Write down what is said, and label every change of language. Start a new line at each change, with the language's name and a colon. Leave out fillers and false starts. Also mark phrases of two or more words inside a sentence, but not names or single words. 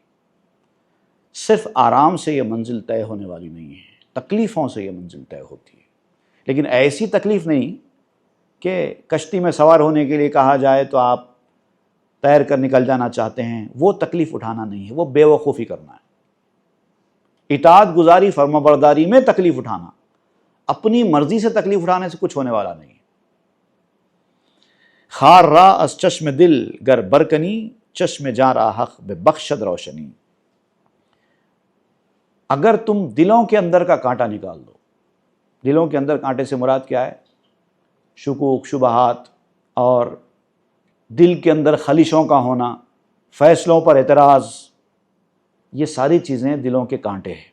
Urdu: صرف آرام سے یہ منزل طے ہونے والی نہیں ہے، تکلیفوں سے یہ منزل طے ہوتی ہے، لیکن ایسی تکلیف نہیں کہ کشتی میں سوار ہونے کے لیے کہا جائے تو آپ تیر کر نکل جانا چاہتے ہیں، وہ تکلیف اٹھانا نہیں ہے، وہ بے وقوفی کرنا ہے۔ اطاعت گزاری فرما برداری میں تکلیف اٹھانا، اپنی مرضی سے تکلیف اٹھانے سے کچھ ہونے والا نہیں ہے۔
Persian: خار را از چشم دل گر برکنی، چشم جاں را حق بے بخشد روشنی۔
Urdu: اگر تم دلوں کے اندر کا کانٹا نکال دو، دلوں کے اندر کانٹے سے مراد کیا ہے؟ شکوک، شبہات اور دل کے اندر خلشوں کا ہونا، فیصلوں پر اعتراض، یہ ساری چیزیں دلوں کے کانٹے ہیں۔